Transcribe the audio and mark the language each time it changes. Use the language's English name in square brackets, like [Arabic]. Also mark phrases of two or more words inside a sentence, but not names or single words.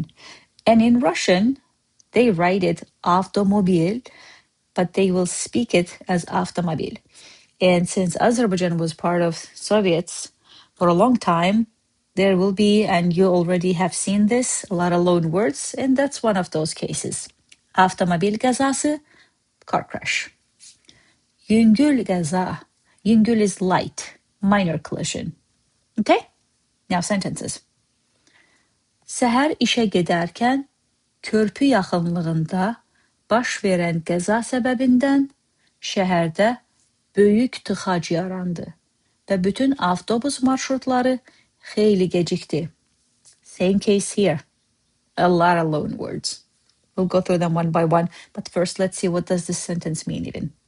[English] And in Russian, they write it avtomobil, but they will speak it as avtomobil. And since Azerbaijan was part of Soviets for a long time, there will be, and you already have seen this, a lot of loan words, and that's one of those cases. [Azerbaijani] Avtomobil gazası, [English] car crash. [Azerbaijani] Yüngül gaza. [English] Yüngül is light, minor collision. Okay? Now sentences. [Azerbaijani] Səhər işə gedərkən körpü yaxınlığında baş verən qəza səbəbindən şəhərdə böyük tıxac yarandı və bütün avtobus marşrutları xeyli gecikdi. [English] Same case here. A lot of loan words. We'll go through them one by one, but first let's see what does this sentence mean even.